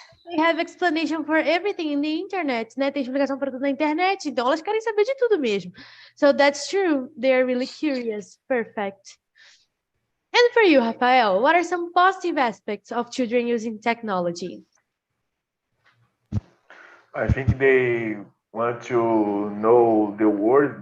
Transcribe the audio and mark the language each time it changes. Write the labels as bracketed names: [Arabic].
[English] They have explanation for everything in the internet, né? [Portuguese] Tem explicação para tudo na internet, então elas querem saber de tudo mesmo. [English] So that's true. They are really curious. Perfect. And for you, Rafael, what are some positive aspects of children using technology? I think they want to know the word.